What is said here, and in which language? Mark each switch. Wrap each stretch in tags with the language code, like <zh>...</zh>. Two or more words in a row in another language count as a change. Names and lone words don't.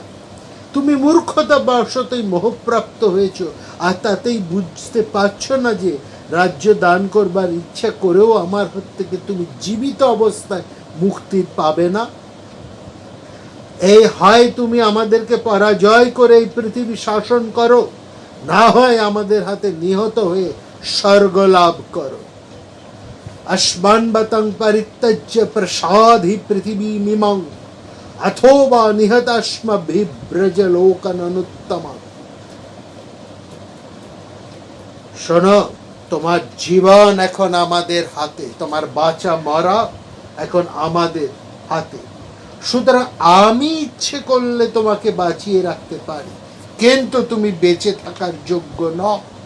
<bn>তুমি মূর্খতা বশতই মোহপ্রাপ্ত হয়েছ, আর তাতেই বুঝতে পারছো না যে রাজ্য দান করবার ইচ্ছা করেও আমার হাত থেকে তুমি জীবিত অবস্থায় মুক্তি পাবে না। এই হয় তুমি আমাদেরকে পরাজয় করে এই পৃথিবী শাসন করো, না হয় আমাদের হাতে নিহত হয়ে স্বর্গ লাভ করো।</bn> <sa>अस्मान् परित्यज्य प्रसाधि पृथिवीमिमं अथोवा निहतास्मभिः ब्रजलोकननुत्तमम्।</sa> <bn>শোনো, তোমার জীবন এখন আমাদের হাতে, তোমার বাঁচা মরা এখন আমাদের হাতে। সুতরাং আমি ইচ্ছে করলে তোমাকে বাঁচিয়ে রাখতে পারি, কিন্তু তুমি বেঁচে থাকার যোগ্য নও।</bn>